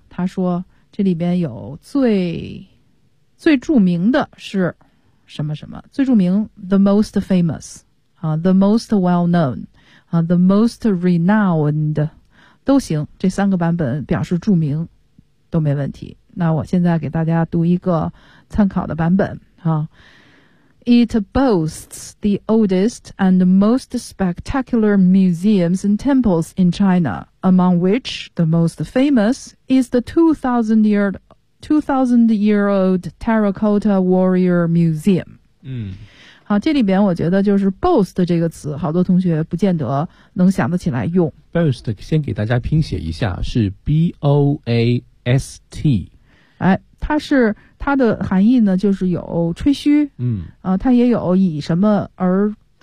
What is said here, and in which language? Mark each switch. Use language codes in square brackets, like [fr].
[zh] 他说这里边有最著名的是什么什么，最著名 [en] the most famous [zh] 啊 [en] the most well known the most renowned [zh] 都行，这三个版本表示著名都没问题。那我现在给大家读一个参考的版本啊。 [en] It boasts the oldest and most spectacular museums and temples in China, among which the most famous is the 2,000-year-old Terracotta Warrior Museum. 嗯， [zh] 好，这里边我觉得就是 boast 这个词，好多同学不见得能想得起来用。 Boast 先给大家拼写一下，是 B-O-A-S-T。哎，它的含义呢，就是有吹嘘，它也有以什么而